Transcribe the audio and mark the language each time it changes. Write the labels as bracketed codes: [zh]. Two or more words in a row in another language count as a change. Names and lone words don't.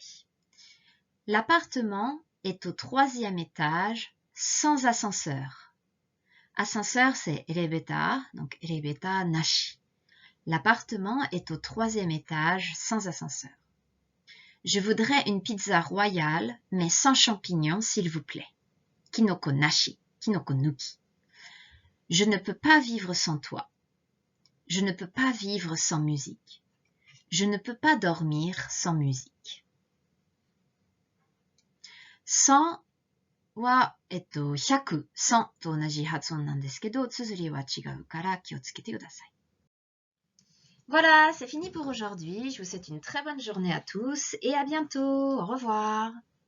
[fr] L'appartement est au 3e étage sans ascenseur. Ascenseur, c'est elevator, donc elevator nashi. L'appartement est au 3e étage sans ascenseur. Je voudrais une pizza royale, mais sans champignons, s'il vous plaît. [ja] きのこなし、きのこ抜き. [fr] Je ne peux pas vivre sans toi. Je ne peux pas vivre sans musique. Je ne peux pas dormir sans musique. [ja] Sans は、100、100と同じ発音なんですけど、綴りは違うから気をつけてください。 [fr] Voilà, c'est fini pour aujourd'hui. Je vous souhaite une très bonne journée à tous et à bientôt. Au revoir.